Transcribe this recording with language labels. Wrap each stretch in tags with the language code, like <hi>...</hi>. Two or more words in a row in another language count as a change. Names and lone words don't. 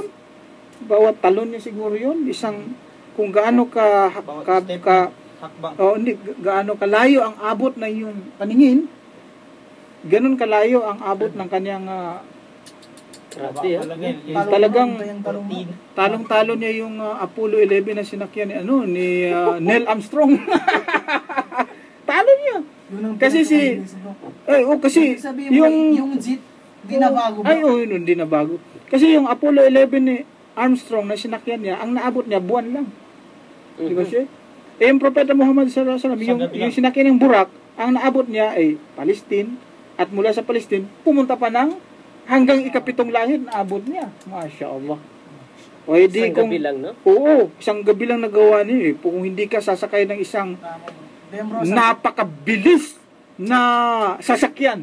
<tl>Bawat talon niya siguro yun. Isang, kung gaano gaano kalayo ang abot na yung paningin, ganun kalayo ang abot ng kanyang talagang talong-talo niya yung Apollo 11 na sinakyan ni Neil Armstrong. Talo niya. Kasi yung jet dinabago. Yun dinabago. Kasi yung Apollo 11 ni Armstrong na sinakyan niya, ang naabot niya buwan lang. Di ba siya? Yung Propeta Muhammad</tl> <ar>صلى الله عليه وسلم,</ar> <tl>yung sinakyan ng Burak, ang naabot niya ay Palestine, at mula sa Palestine, pumunta pa ng hanggang ikapitong langit na abot niya.</tl> <ar>ما شاء الله.</ar> <tl>Isang gabi lang, no? Oo, isang gabi lang nagawa niya. Kung hindi ka sasakay ng isang napakabilis na sasakyan.</tl>